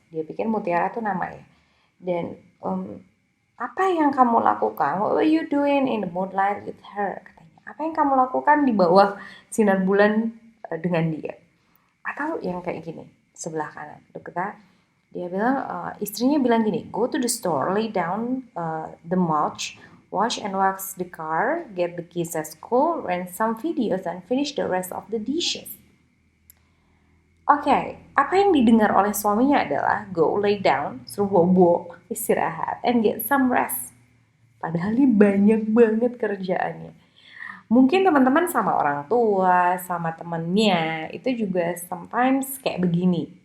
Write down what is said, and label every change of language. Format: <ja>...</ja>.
<id>Dia pikir mutiara tuh nama ya. Dan apa yang kamu lakukan?</id> <en>What were you doing in the moonlight with her?</en> <id>Katanya. Apa yang kamu lakukan di bawah sinar bulan dengan dia? Atau yang kayak gini, sebelah kanan. Dia bilang, istrinya bilang gini,</id> <en>go to the store, lay down the mulch, wash and wax the car, get the kids at school, rent some videos, and finish the rest of the dishes.</en> <id>Oke, apa yang didengar oleh suaminya adalah</id> <en>go lay down,</en> <id>suruh bobo, istirahat,</id> <en>and get some rest.</en> <id>Padahal ini banyak banget kerjaannya. Mungkin teman-teman sama orang tua, sama temennya, itu juga sometimes kayak begini.</id>